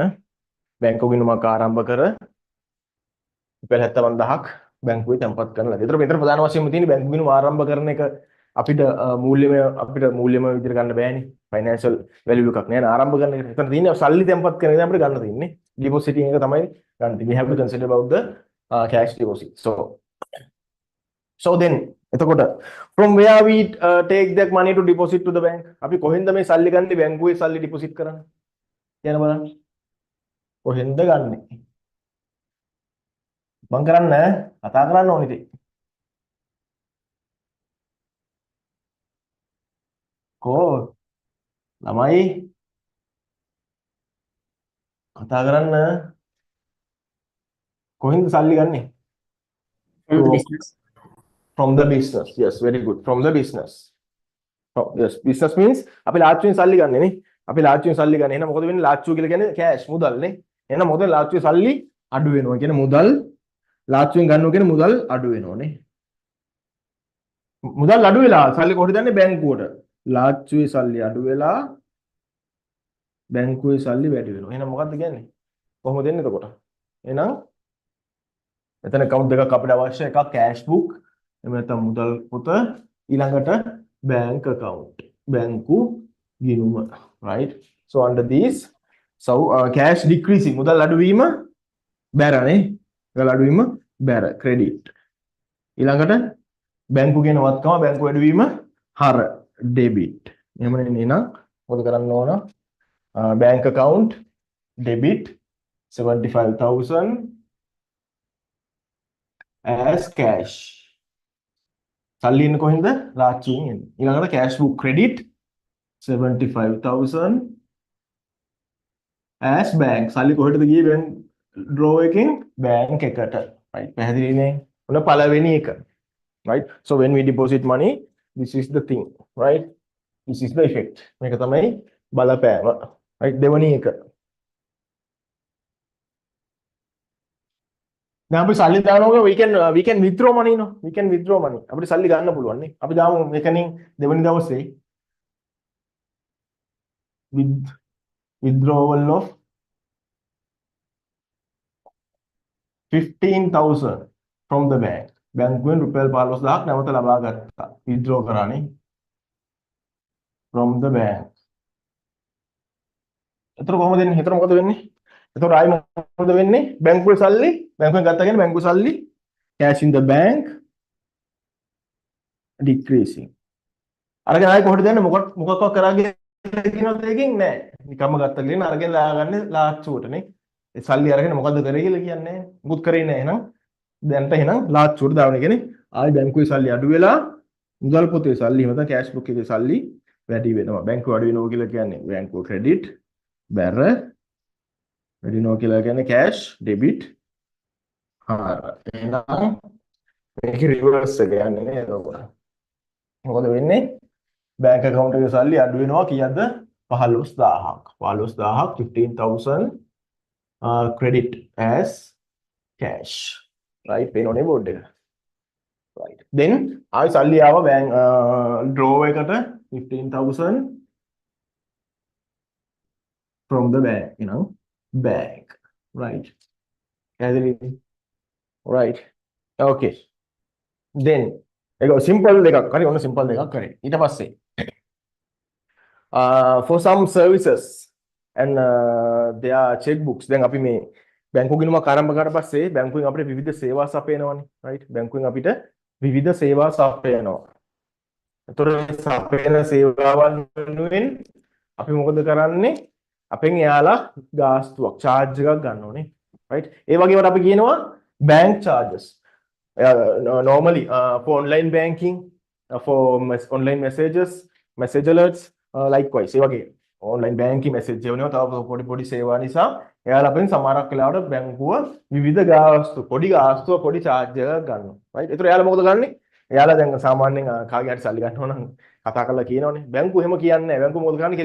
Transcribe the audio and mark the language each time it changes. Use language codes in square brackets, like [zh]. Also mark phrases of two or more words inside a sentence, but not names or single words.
[si] බැංකු ගිණුමක් ආරම්භ කර රුපියල් 75000ක් බැංකුවේ තැන්පත් කරන ලදී. ඒතර මෙතන ප්‍රධාන වශයෙන්ම තියෙන්නේ බැංකු ගිණුම ආරම්භ කරන එක අපිට මූල්‍යමය විදිහට ගන්න බෑනේ. [en] financial value [si] එකක් නෑ ආරම්භ කරන එක. එතන තියෙන්නේ සල්ලි තැන්පත් කරන එක අපිට ගන්න තියෙන්නේ. ඩිපොසිටින් එක තමයි ගන්න තියෙන්නේ. [en] We have to consider about the cash deposit. So then එතකොට from where we take that money to deposit to the bank. [si] අපි කොහෙන්ද මේ සල්ලි ගන්නේ බැංකුවේ සල්ලි ඩිපොසිට් කරන්නේ? කියන බලන්න. කොහෙන්ද ගන්නෙ? මං කරන්නේ කතා කරන්න ඕනේ ඉතින්. කෝ ළමයි කතා කරන්න කොහෙන්ද සල්ලි ගන්නෙ? [en] From the business. Yes, very good. From the business. Yes, business means [si] අපි ලාච්චුවෙන් සල්ලි ගන්නෙ නේ. අපි ලාච්චුවෙන් සල්ලි ගන්න. එහෙනම් මොකද වෙන්නේ? ලාච්චුව කියලා කියන්නේ කෑෂ් මුදල් නේ. එහෙනම් මොකද ලාච්චුවේ සල්ලි අඩු වෙනවා. කියන්නේ මුදල් ලාච්චුවෙන් ගන්නවා කියන්නේ මුදල් අඩු වෙනවා නේ. මුදල් අඩු වෙලා සල්ලි කොහෙද යන්නේ? බැංකුවට. ලාච්චුවේ සල්ලි අඩු වෙලා බැංකුවේ සල්ලි වැඩි වෙනවා. එහෙනම් මොකද්ද කියන්නේ? කොහොමද එන්නේ එතකොට? එහෙනම් එතන account දෙකක් අපිට අවශ්‍ය. එකක් [en] cash book [si] එහෙම නැත්නම් මුදල් පොත ඊළඟට [en] bank account [si] බැංකු ගිණුම. [en] right. So under these cash decreasing [si] මුදල් අඩුවීම බැරනේ. මුදල් අඩුවීම බැර credit. ඊළඟට බැංකු කියන වත්කම බැංකු වැඩිවීම හර debit. එහෙම නෙවෙයි නේද? මොකද කරන්න ඕන? [en] bank account debit 75,000 as cash. [si] සල්ලි එන්නේ කොහෙන්ද? ලාච්චුවෙන් එන්නේ. [en] ඊළඟට cash book credit 75,000 as bank. [si] සල්ලි කොහෙටද ගියේ? [en] bank draw [si] එකෙන් bank එකට. right. පැහැදිලි නේ? ඔන්න පළවෙනි එක. [en] right. So when we deposit money, this is the thing. right. This is the effect. [si] මේක තමයි බලපෑම. right. දෙවෙනි එක. දැන් අපි සල්ලි දානවා [en] we can withdraw money no. We can withdraw money. [si] අපිට සල්ලි ගන්න පුළුවන් නේ. අපි දාමු මෙතනින් දෙවෙනි දවසේ [en] withdrawal of 15,000 from the bank. [si] බැංකුවෙන් රුපියල් 15,000ක් නැවත ලබා ගත්තා. withdraw කරානේ [en] from the bank. [si] එතකොට කොහොමද වෙන්නේ? එතකොට මොකද වෙන්නේ? එතකොට ආයි මොකද වෙන්නේ? බැංකුවේ සල්ලි බැංකුවෙන් ගත්තා කියන්නේ බැංකුවේ සල්ලි [en] cash in the bank decreasing. [si] අරගෙන ආයි කොහෙද යන්නේ? මොකක්වත් කරාගෙන කියනවද ඒකෙන් නෑ. නිකම්ම ගත්තා කියන අරගෙන ලාගන්නේ ලාච්චුවටනේ. ඒ සල්ලි අරගෙන මොකද්ද කරේ කියලා කියන්නේ නෑ. මුකුත් කරේ නෑ. එහෙනම් දැන්ට එහෙනම් ලාච්චුවට දාවන කියන්නේ ආයි බැංකුවේ සල්ලි අඩු වෙලා මුදල් පොතේ සල්ලි එහෙම නැත්නම් [en] cash book [si] එකේ සල්ලි වැඩි වෙනවා. බැංකුව අඩු වෙනවා කියලා කියන්නේ බැංකුව ක්‍රෙඩිට් බැර වැඩි වෙනවා කියලා කියන්නේ [en] cash debit [si] හාර. එහෙනම් මේක රිවර්ස් එක යන්නේ නේද ඔයගොල්ලෝ. මොකද වෙන්නේ? [en] bank account [si] එකේ සල්ලි අඩු වෙනවා කීයද? [en] 15,000ක්. 15,000ක් 15,000 credit as cash. right [si] පේනෝනේ බෝඩ් එක. [en] right then [si] ආයි සල්ලි ආව [en] bank draw එකට 15,000 from the bank bank right right okay then [si] ඒක simple දෙකක් හරි ඔන්න simple දෙකක් කරේ ඊට පස්සේ [en] for some services and their checkbooks [si] දැන් අපි මේ බැංකු ගිණුමක් ආරම්භ කරලා පස්සේ බැංකුවෙන් අපිට විවිධ සේවා සපයනවානේ right බැංකුවෙන් අපිට විවිධ සේවා සපයනවා. ඒතර සපයන සේවාවන් වෙනුවෙන් අපි මොකද කරන්නේ? අපෙන් එයාලා ගාස්තුවක් charge එකක් ගන්න ඕනේ right ඒ වගේම අපි කියනවා [en] bank charges normally for online banking for online message alerts likewise [si] ඒ වගේ [en] online banking message [si] එවනවා තව පොඩි සේවා නිසා එයාලා අපෙන් සමහරක් වෙලාවට බැංකුව විවිධ ගාස්තු පොඩි charge එකක් ගන්නවා right ඒතර එයාලා මොකද කරන්නේ? එයාලා දැන් සාමාන්‍යයෙන් කාගේ හරි සල්ලි ගන්නවා නම් කතා කරලා කියනවනේ බැංකුව එහෙම කියන්නේ නැහැ. බැංකුව මොකද කරන්නේ?